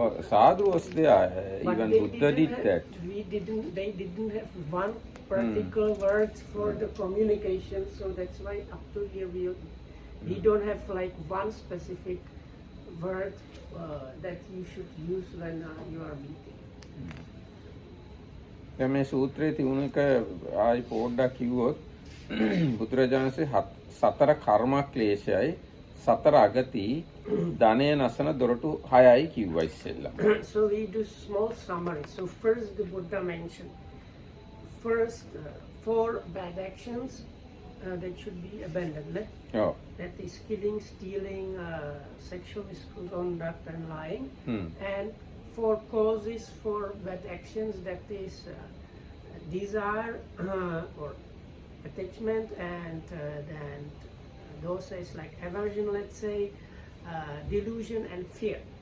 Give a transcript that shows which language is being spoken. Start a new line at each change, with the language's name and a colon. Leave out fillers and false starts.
English: Sadhu was there. Even Buddha did that. They didn't have one particular word for the communication, so that's why up to here we don't have like one specific word that you should use when you are meeting.
Sinhala: දැන් මේ සූත්‍රයේ තිබුණ එක ආයි පොඩ්ඩක් කිව්වොත් බුදුරජාණන්සේ සතර කර්ම ක්ලේශයයි සතර අගති ධනය නසන දොරටු 6යි කිව්වා ඉස්සෙල්ලා.
English: So we do small summary. So first the Buddha mentioned four bad actions that should be abandoned. That is killing, stealing, sexual misconduct and lying. And 4 causes for bad actions, that is desire or attachment, and then those is like aversion, let's say, delusion and fear.